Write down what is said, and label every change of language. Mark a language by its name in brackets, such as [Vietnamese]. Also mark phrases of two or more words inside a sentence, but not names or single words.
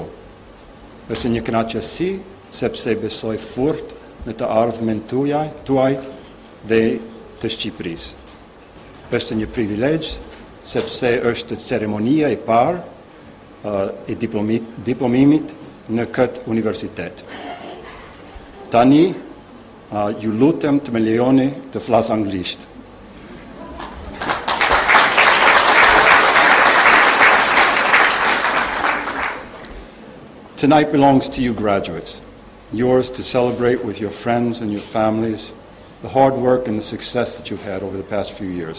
[Albanian] Është një kënaqësi sepse besoj fort në të ardhmen tuaj dhe të Shqipërisë. Është një privilegj sepse është ceremonia e parë e diplomimit në këtë universitet. Tani, ju lutem të më lejoni të flas anglisht. [English] Tonight belongs to you graduates, yours to celebrate with your friends and your families the hard work and the success that you've had over the past few years.